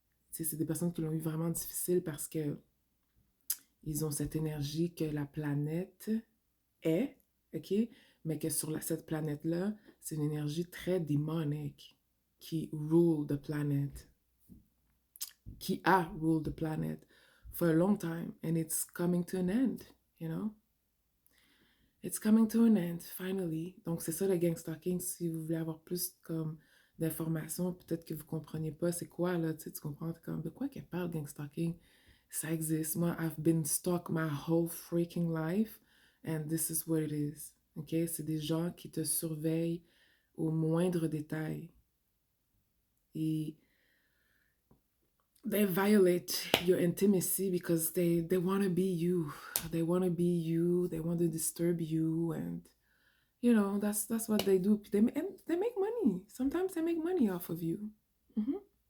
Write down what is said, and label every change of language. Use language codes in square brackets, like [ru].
[fr] C'est des personnes qui l'ont eu vraiment difficile parce que ils ont cette énergie que la planète est, OK? Mais que sur cette planète-là, c'est une énergie très démonique qui [en] rule the planet, [fr] qui a [en] ruled the planet for a long time, and it's coming to an end, you know? It's coming to an end, finally. [fr] Donc, c'est ça le gang stalking. Si vous voulez avoir plus comme d'informations, peut-être que vous ne compreniez pas c'est quoi, là, tu sais, tu comprends comme de quoi qu'elle parle, gang stalking. Ça existe. Moi, I've been stalked my whole freaking life, and this is what it is. OK? C'est des gens qui te surveillent au moindre détail. [en] Et they violate your intimacy because they want to be you. They want to be you. They want to disturb you, and that's what they do. And they make money. Sometimes they make money off of you. Mm-hmm.